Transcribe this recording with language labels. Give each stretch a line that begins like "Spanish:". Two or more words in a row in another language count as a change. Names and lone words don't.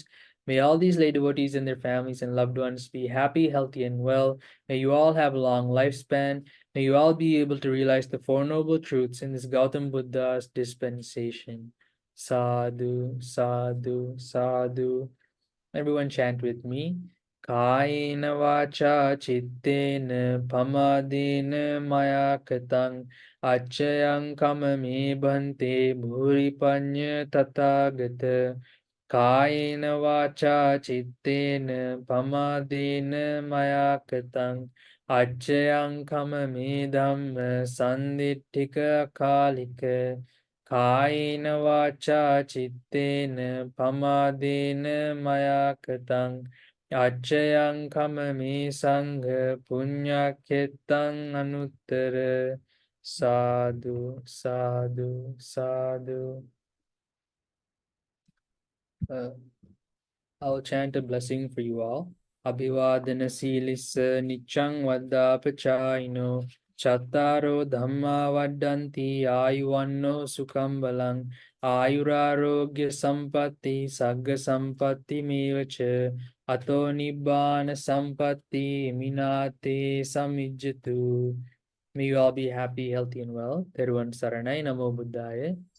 English: May all these lay devotees and their families and loved ones be happy, healthy, and well. May you all have a long lifespan. May you all be able to realize the Four Noble Truths in this Gautam Buddha's dispensation.
Pali: Sadhu, sadhu, sadhu.
English: Everyone chant with me.
Pali: Kayena vacha chittena pamadena maya katang acchayang kamame bhante bhuripanya tathagata. Kayena vacha chittena pamadena maya katang acchayang kamame dhamma sanditthika kalika. කායේන වාචා චිත්තේන පමාදේන මයා කතං අච්චයං කමමේ සංඝ පුඤ්ඤක්ඛෙත්තං අනුත්තර සාදු සාදු සාදු.
English: I'll chant a blessing for you all.
Pali: Abhivadana Silissa Nichang Vaddapachayino Chattaro Dhamma Vaddanti Ayuvanno Sukham Balang Ayurarogya Sampatti Sagga Sampatti Mevacha Ato Nibbana Sampatti Minate Samijjatu.
English: May you all be happy, healthy, and well.
Sinhala: Theruvan Saranai
Pali: Namo Buddhaya.